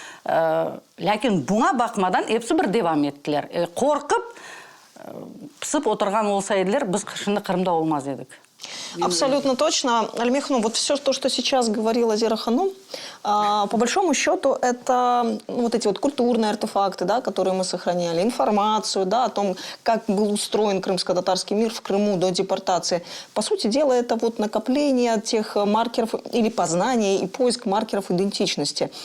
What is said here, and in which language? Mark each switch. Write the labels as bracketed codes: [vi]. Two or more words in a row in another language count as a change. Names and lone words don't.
[crh] Lakin buna bakmadan hepsi bir devam ettiler. Korkup pısıp oturgan olsaydılar biz şimdi Kırım'da olmaz dedik. [ru] Абсолютно точно. Альмих, вот все то, что сейчас говорила Зира Ханум, по большому счету, это вот эти вот культурные артефакты, да, которые мы сохраняли, информацию, да, о том, как был устроен крымско-татарский мир в Крыму до депортации. По сути дела, это вот накопление тех маркеров или познание и поиск маркеров идентичности.